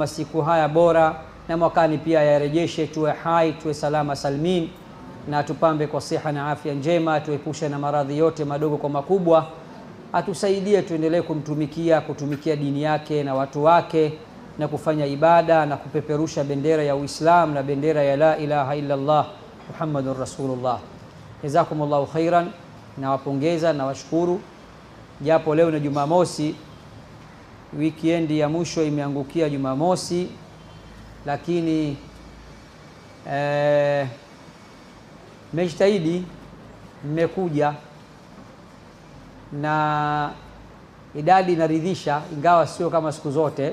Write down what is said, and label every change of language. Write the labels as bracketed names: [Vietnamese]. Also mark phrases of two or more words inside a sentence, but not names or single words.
[Swahili] masiku haya bora, na mwakani pia yarejeshe, tuwe hai, tuwe salama salmin, na tupambe kwa siha na afya njema, tuepushe na maradhi yote madogo kwa makubwa, atusaidie tuendelee kutumikia dini yake na watu wake, na kufanya ibada na kupeperusha bendera ya Uislamu na bendera ya [Arabic] لا إله إلا الله محمد رسول الله. جزاكم الله خيرا, [Swahili] na wapongeza na washukuru, japo leo ni Jumamosi, weekend ya mwisho imeangukia Jumamosi, lakini mmejitahidi, mmekuja na idadi inaridhisha, ingawa sio kama siku zote.